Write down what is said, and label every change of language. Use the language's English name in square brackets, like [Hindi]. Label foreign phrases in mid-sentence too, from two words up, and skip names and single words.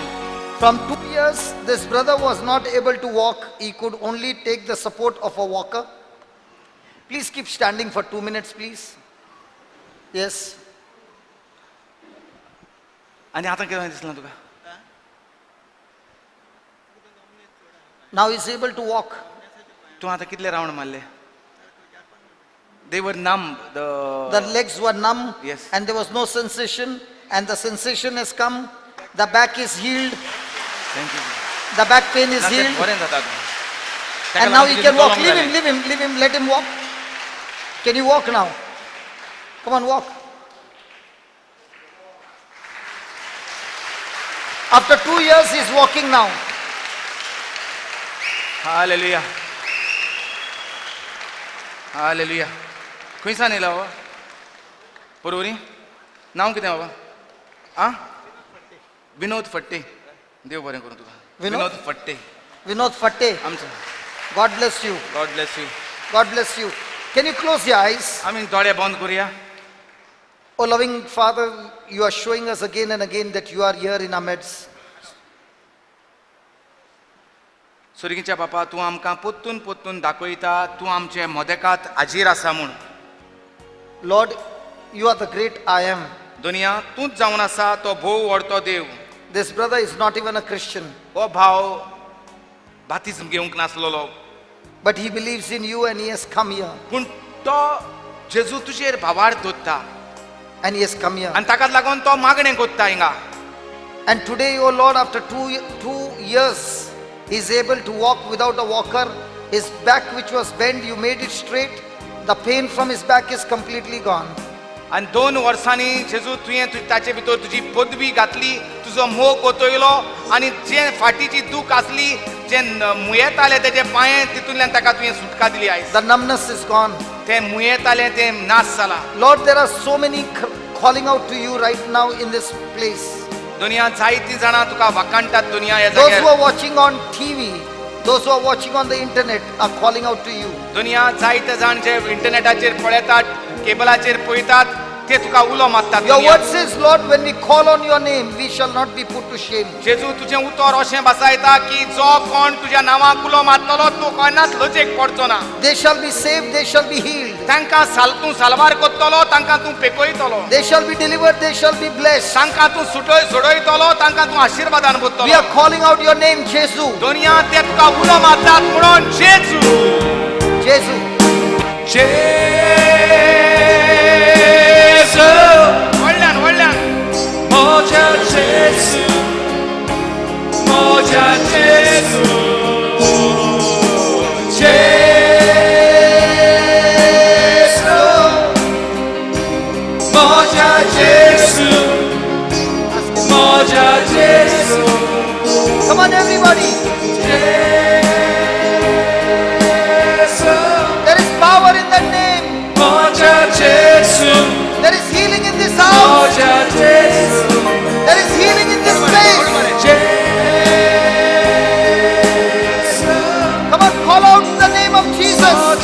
[English] From 2 years, this brother was not able to walk. He could only take the support of a walker. Please keep standing for 2 minutes, please. Yes. [Konkani] आणि आता कितें दिसला तुका? [English] Now he's able to walk. [Konkani] तू आता कितले राउंड मारले? [English] They were numb. The legs were numb, Yes. and there was no sensation, and the sensation has come. The back is healed. Thank you. The back pain is [Konkani] नातें [English] healed. [Konkani] बरें जाता तुका. [English] And now he can walk. Leave him, leave him, leave him, let him walk. Can you walk now? Come on, walk. After 2 years, he's walking now. Hallelujah. Hallelujah. [Konkani] खंयसान येयला बाबा? परवरी? नांव कितें बाबा? आं? विनोद फट्टे. देव बरें करूं तुका. विनोद? विनोद फट्टे. Vinod Fatte. आमचो. [English] God bless you. God bless you. God bless you. Can you close your eyes? [Konkani] आमी दोळे बंद करूया. [English] Oh, loving Father, you are showing us again and again that you are here in our midst. [Konkani] सुर्गीच्या बापा तूं आमकां पोत्तून पोत्तून दाखयता तूं आमचे मोदेकांत हाजीर आसा म्हूण. [English] Lord, you are the great I am. [Konkani] दुनिया तूंच जावन आसा तो भोव व्हडतो देव. [English] This brother is not even a Christian, [Konkani] हो भाव बातिज्म घेवंक नासलोलो [English] but he believes in you and he has come here. [Konkani] पूण तो जेजू तुजेर भावार दवरता [English] And he has come here. [Konkani] आनी ताकाच लागून तो मागणें कोत्ता हिंगा. [English] And today, oh Lord, after two years, he's able to walk without a walker. His back, which was bent, you made it straight. The pain from his back is completely gone. [Konkani] आणि 2 वर्सांनी जेजू तुवें ताचे भितर तुजी पदवी घातली, तुजो मोग कोतयलो आणि जे फाटीची दूख आसली, जे मुयेताले तेजे पांये तितूंतल्यान ताका तुवें सुटका दिली आयज. [English] The numbness is gone. [Konkani] ते मुयेताले ते नाश जाला. [English] Lord, there are so many calling out to you right now in this place. [Konkani] दुनिया जायती जाणां तुका वाकाणटात दुनिया ह्या [English] Those who [Konkani] जाग्यार. [English] are watching on TV, those who are watching on the internet are calling out to you. [Konkani] दुनिया जायते जाण जे इंटरनेटाचेर पळयतात, केबलाचेर पळयतात, ते तुका उलो मारतात. [English] Your [Konkani] दुनिया. [English] word says, Lord, when we call on your name, we shall not be put to shame. [Konkani] जेजू तुजें उतर अशें बसयता की जो कोण तुज्या नांवाक उलो मारतलो तो कोणाच लजेक पडचो ना. [English] They shall be saved, they shall be healed. [Konkani] तांकां तूं सालवार कोत्तलो, तांकां तूं पेकयतलो. [English] They shall be delivered, they shall be blessed. [Konkani] तांकां तूं सोडयतलो, तांकां तूं आशिर्वादान [English] We [Konkani] भरतलो. [English] are calling out your name, Jesus. [Konkani] दुनिया ते तुका उलो मारतात म्हणून जेजू. Jesus. व्हडल्यान Moja Jesu, Moja Jesu, Jesu, Moja Jesu, Moja Jesu, [English] Come on, everybody. [Konkani] Jesu, [English] There is power in that name. [Konkani] Moja Jesu, [English] There is healing in this house. [Konkani] Moja Jesu. [English] There is healing in this place. Come on, call out the name of Jesus.